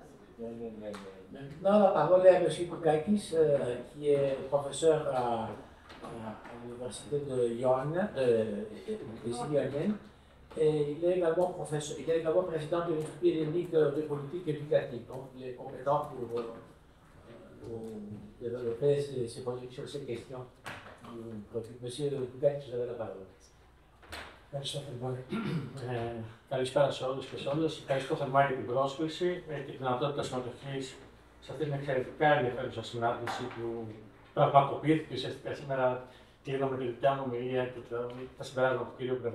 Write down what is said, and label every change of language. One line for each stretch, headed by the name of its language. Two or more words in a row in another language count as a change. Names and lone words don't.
French: Maintenant, la parole est à M. Koukakis, qui est professeur à l'université de Ioannina, des îles Ioniennes, et il est également président de l'Institut hellénique de politique éducative, donc il est compétent pour développer ses positions sur ces questions. Monsieur Koukakis, vous avez la parole.
Greek: Ευχαριστώ πολύ. Καλησπέρα σε όλους και σε όλες. Ευχαριστώ θερμά για την πρόσκληση και τη δυνατότητα συμμετοχής σε αυτήν την εξαιρετικά ενδιαφέρουσα συνάντηση που πραγματοποιήθηκε ουσιαστικά σήμερα. Κλείνω με τη δικιά μου ομιλία και τα συμπεράσματα του κ.